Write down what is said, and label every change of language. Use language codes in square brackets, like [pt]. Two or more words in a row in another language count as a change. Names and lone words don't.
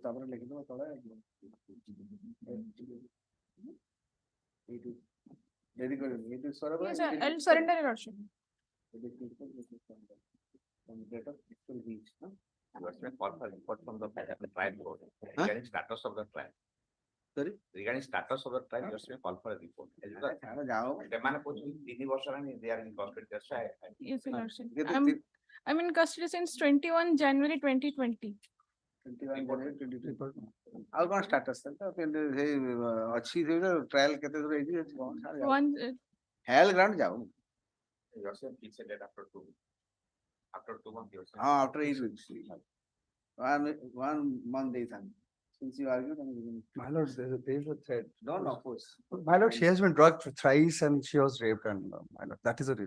[en] Yes, I'll surrender, Your Lordship. You are saying call for report from the trial board regarding status of the trial. Sorry? Regarding status of the trial, you are saying call for a report. [or] ସେମାନେ କହୁଛନ୍ତି 3 ବର୍ଷ ହେଲାଣି [en] they are in custody. That's why Yes, Your Lordship. I'm in custody since 21 January 2020. 21 January 2020. [or] ଆଉ କଣ status ଅଛି ଟ୍ରାଏଲ କେତେ ଦୂର ହେଇଛି [en] One, ହେଲ୍ ଗ୍ରାଉଣ୍ଡ ଯାଉ you are saying fix a date after 2 months. After 2 months, you are saying. after 8 weeks 1 month ଦେଇଥାନ୍ତି Since you argued, I'm giving. My lord, there is a thread. Don't oppose. My lord, she has been drugged thrice and she was raped and my lord, that is a reason.